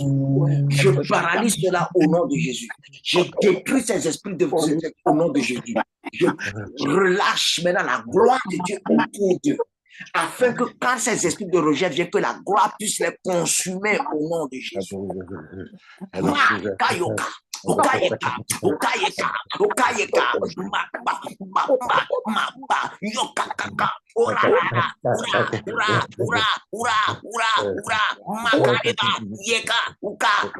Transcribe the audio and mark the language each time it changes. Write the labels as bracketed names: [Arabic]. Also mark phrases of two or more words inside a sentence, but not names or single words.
[French] Je paralyse cela au nom de Jésus. Je détruis ces esprits au nom de Jésus. Je relâche maintenant la gloire de Dieu autour d'eux, afin que quand ces esprits de rejet viennent, que la gloire puisse les consumer au nom de Jésus. Okayeka, okayeka, okayeka, yokakaka, ura, ura, ura, ura, ura, ura, makareba, yeka, uka,